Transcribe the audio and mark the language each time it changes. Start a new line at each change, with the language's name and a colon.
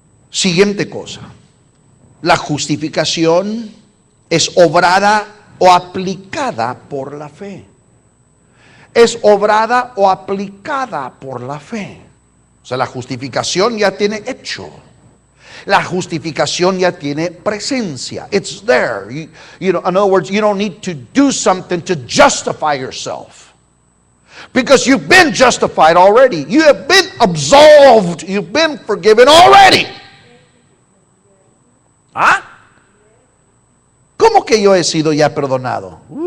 Spanish: Siguiente cosa. La justificación es obrada o aplicada por la fe. Es obrada o aplicada por la fe. O sea, la justificación ya tiene hecho. La justificación ya tiene presencia.
English: It's there. You know, in other words, you don't need to do something to justify yourself. Because you've been justified already. You have been absolved. You've been forgiven already. ¿Ah?
Spanish: ¿Cómo que yo he sido ya perdonado?